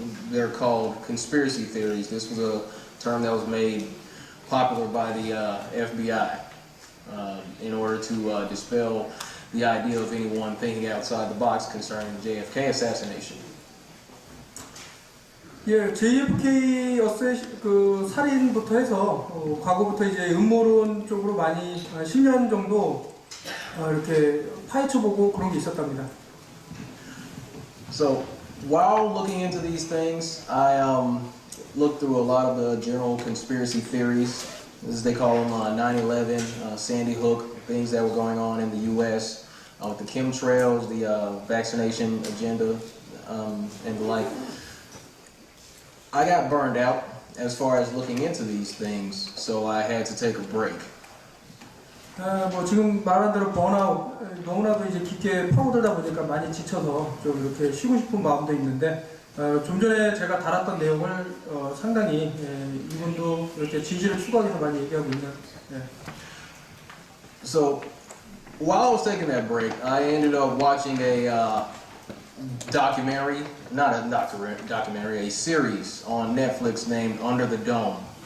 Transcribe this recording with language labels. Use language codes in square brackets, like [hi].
[en] They're called conspiracy theories. This was a term that was made popular by the FBI in order to dispel the idea of anyone thinking outside the box concerning the JFK assassination. [ko] 예, JFK 그 살인부터 해서 과거부터 이제 음모론 쪽으로 많이 10년 정도 이렇게 파헤쳐보고 그런 게 있었답니다. [en] So while looking into these things, I looked through a lot of the general conspiracy theories, as they call them, 9/11, Sandy Hook, things that were going on in the U.S. With the chemtrails, the vaccination agenda, and the like. I got burned out as far as looking into these things, so I had to take a break. [ko] 뭐 지금 말한 대로 번아웃, 너무나도 이제 깊게 파고들다 보니까 많이 지쳐서 좀 이렇게 쉬고 싶은 마음도 있는데 좀 전에 제가 다뤘던 내용을 상당히 이분도 이렇게 진실을 추구하기 위해서 많이 얘기하고 있는. [en] So while I was taking that break, I ended up watching a documentary, not a documentary, a series on Netflix named Under the Dome.